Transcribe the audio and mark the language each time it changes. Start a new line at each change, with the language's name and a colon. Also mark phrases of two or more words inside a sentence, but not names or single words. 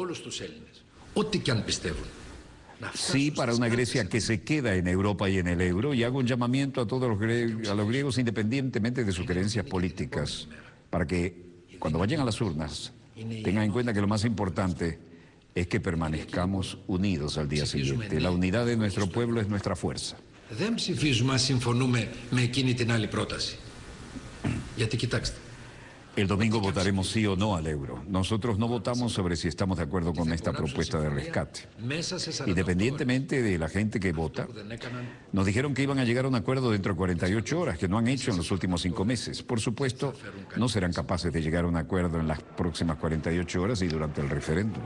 Spanish: Sí para una Grecia que se queda en Europa y en el euro, y hago un llamamiento a todos los griegos independientemente de sus creencias políticas, para que cuando vayan a las urnas tengan en cuenta que lo más importante es que permanezcamos unidos al día siguiente. La unidad de nuestro pueblo es nuestra fuerza.
Greek: Δεν ψηφίζουμε αν συμφωνούμε με εκείνη την άλλη πρόταση. Γιατί κοιτάξτε.
Spanish: El domingo votaremos sí o no al euro. Nosotros no votamos sobre si estamos de acuerdo con esta propuesta de rescate. Independientemente de la gente que vota, nos dijeron que iban a llegar a un acuerdo dentro de 48 horas, que no han hecho en los últimos 5 meses. Por supuesto, no serán capaces de llegar a un acuerdo en las próximas 48 horas y durante el referéndum.